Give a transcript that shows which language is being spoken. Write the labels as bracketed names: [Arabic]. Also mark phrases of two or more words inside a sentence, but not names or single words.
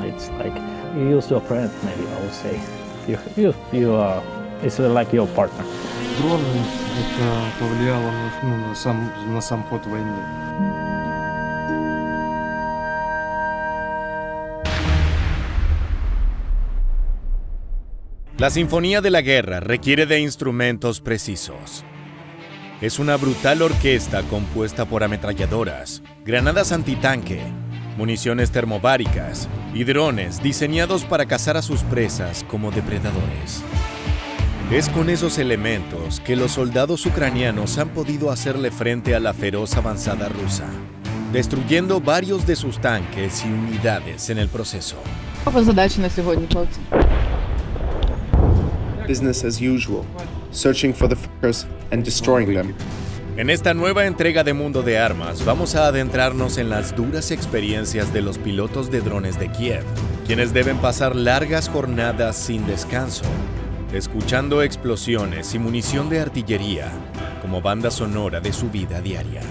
[English] It's like you used your friend, maybe I would say. You are, it's like your partner. [Russian] Дрон это повлияло на сам ход войны. [Spanish] La Sinfonía de la Guerra requiere de instrumentos precisos. Es una brutal orquesta compuesta por ametralladoras, granadas antitanque, municiones termobáricas y drones diseñados para cazar a sus presas como depredadores. Es con esos elementos que los soldados ucranianos han podido hacerle frente a la feroz avanzada rusa, destruyendo varios de sus tanques y unidades en el proceso. [Ukrainian] Яка задача на сьогодні, хлопці? [English] Business as usual, searching for the fuckers and destroying them. [Spanish] En esta nueva entrega de Mundo de Armas, vamos a adentrarnos en las duras experiencias de los pilotos de drones de Kiev, quienes deben pasar largas jornadas sin descanso, escuchando explosiones y munición de artillería como banda sonora de su vida diaria.